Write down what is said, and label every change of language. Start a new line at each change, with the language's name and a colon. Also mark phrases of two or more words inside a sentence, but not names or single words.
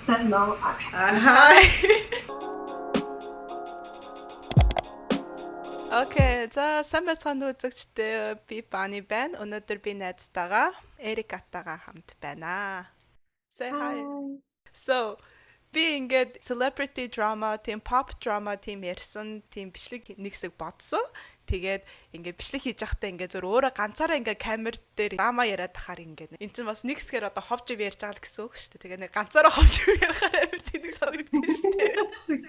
English: Hello. Hi.
Mongolian: Окей, за сайн байцгаана үзэгчдээ би Бани байна. Өнөөдөр би найзтайгаа Эрикатайгаа хамт байна.
English: Say hi. Hi. So,
Mongolian: би ингээд
English: celebrity drama,
Mongolian: тийм
English: pop drama
Mongolian: тийм ярьсан, тийм бичлэг нэг хэсэг бодсон. Тэгээд ингээд бичлэг хийж байхдаа ингээд зөв өөрөө ганцаараа ингээд камер дээр драма яриад тахаар ингээд энэ чинь бас нэг хэсгээр одоо ховж ив ярьж байгаа л гэсэн үг шүү дээ. Тэгээд нэг ганцаараа ховж ив ярихаар амар тэнэг санагдсан шүү дээ.